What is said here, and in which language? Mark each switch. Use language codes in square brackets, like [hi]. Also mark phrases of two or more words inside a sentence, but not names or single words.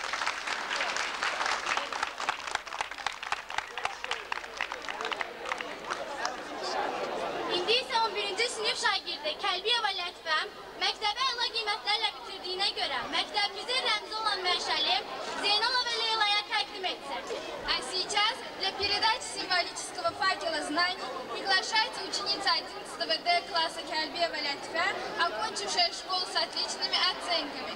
[az] İndi isə 11-ci sinif şagirdi Kəlbiyeva Lətifəm məktəbə əla qiymətlərlə bitirdiyinə görə məktəbimizin rəmzi olan mənşəli Zeynalova Leylaya təqdim etsin. [ru] А сейчас для передачи символического факела знаний приглашается ученица 11 Д класса Кельбиева Лятифем, окончившая школу с отличными оценками.